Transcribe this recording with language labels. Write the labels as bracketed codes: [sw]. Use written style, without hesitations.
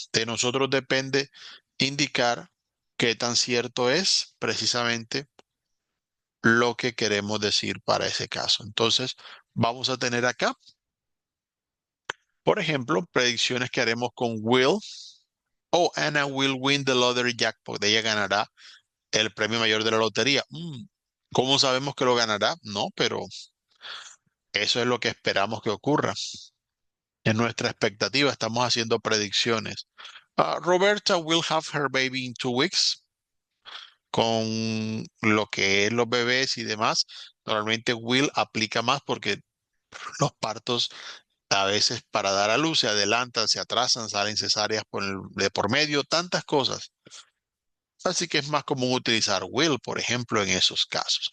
[es] De nosotros depende indicar qué tan cierto es precisamente lo que queremos decir para ese caso. Entonces, vamos a tener acá, por ejemplo, predicciones que haremos con Will. [en] Oh, Anna will win the lottery jackpot. [es] Ella ganará el premio mayor de la lotería. ¿Cómo sabemos que lo ganará? No, pero eso es lo que esperamos que ocurra. Es nuestra expectativa, estamos haciendo predicciones. [en] Roberta will have her baby in 2 weeks. [es] Con lo que es los bebés y demás, normalmente will aplica más porque los partos a veces para dar a luz se adelantan, se atrasan, salen cesáreas de por medio, tantas cosas. Así que es más común utilizar will, por ejemplo, en esos casos.